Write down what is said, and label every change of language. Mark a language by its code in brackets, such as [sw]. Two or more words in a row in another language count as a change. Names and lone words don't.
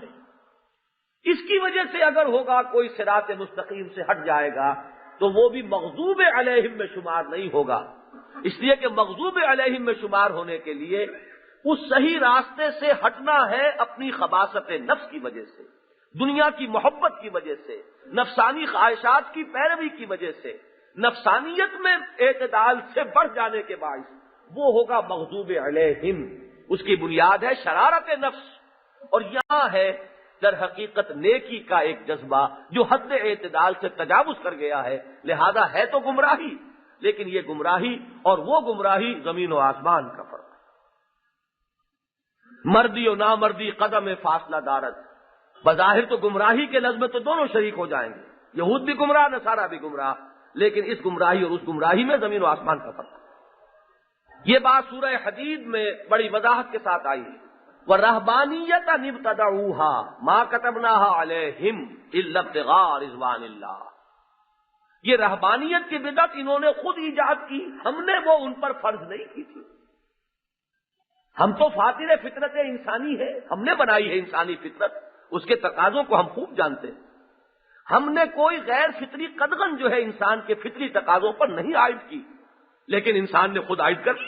[ur] اس کی وجہ سے اگر ہوگا کوئی صراط مستقیم سے ہٹ جائے گا تو وہ بھی [ar] مغضوب علیہم [ur] میں شمار نہیں ہوگا، اس لیے کہ [ar] مغضوب علیہم [ur] میں شمار ہونے کے لیے اس صحیح راستے سے ہٹنا ہے اپنی خباثت نفس کی وجہ سے، دنیا کی محبت کی وجہ سے، نفسانی خواہشات کی پیروی کی وجہ سے، نفسانیت میں اعتدال سے بڑھ جانے کے باعث وہ ہوگا [ar] مغضوب علیہم۔ [ur] اس کی بنیاد ہے شرارت نفس، اور یہاں ہے در حقیقت نیکی کا ایک جذبہ جو حد اعتدال سے تجاوز کر گیا ہے، لہذا ہے تو گمراہی، لیکن یہ گمراہی اور وہ گمراہی زمین و آسمان کا فرق ہے۔ [fa] مردی و نامردی قدم فاصلہ دارت، [ur] بظاہر تو گمراہی کے لفظ میں تو دونوں شریک ہو جائیں گے، یہود بھی گمراہ، نصارہ بھی گمراہ، لیکن اس گمراہی اور اس گمراہی میں زمین و آسمان کا فرق ہے۔ یہ بات سورہ حدید میں بڑی وضاحت کے ساتھ آئی ہے، [ar] وَالرَّهْبَانِيَّةَ ابْتَدَعُوهَا مَا كَتَبْنَاهَا عَلَيْهِمْ إِلَّا ابْتِغَاءَ رِضْوَانِ اللَّهِ۔ [ur] یہ رہبانیت کی بدعت انہوں نے خود ایجاد کی، ہم نے وہ ان پر فرض نہیں کی تھی۔ ہم تو فاطر فطرت انسانی ہے، ہم نے بنائی ہے انسانی فطرت، اس کے تقاضوں کو ہم خوب جانتے ہیں۔ ہم نے کوئی غیر فطری قدغن جو ہے انسان کے فطری تقاضوں پر نہیں عائد کی، لیکن انسان نے خود عائد کر لی۔